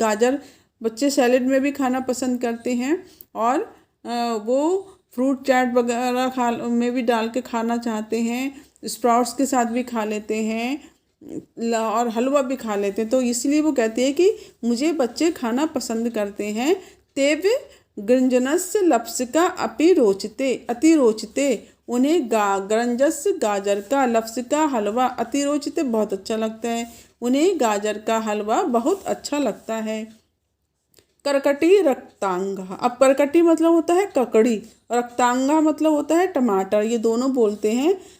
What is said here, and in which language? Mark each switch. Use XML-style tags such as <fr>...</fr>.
<hi>गाजर बच्चे सैलेड में भी खाना पसंद करते हैं और वो फ्रूट चाट वगैरह खा में भी डाल के खाना चाहते हैं, स्प्राउट्स के साथ भी खा लेते हैं और हलवा भी खा लेते हैं। तो इसलिए वो कहते हैं कि मुझे बच्चे खाना पसंद करते हैं।</hi> <sa>तेव गृंजनस्य लप्सिका अपि रोचते अति रोचते।</sa> <hi>उन्हें गृंजस गाजर का, लप्सिका हलवा</hi> <sa>अति रोचते</sa> <hi>बहुत अच्छा लगता है। उन्हें गाजर का हलवा बहुत अच्छा लगता है। करकटी रक्तांगा अब करकटी मतलब होता है ककड़ी, रक्तांगा मतलब होता है टमाटर, ये दोनों बोलते हैं।</hi>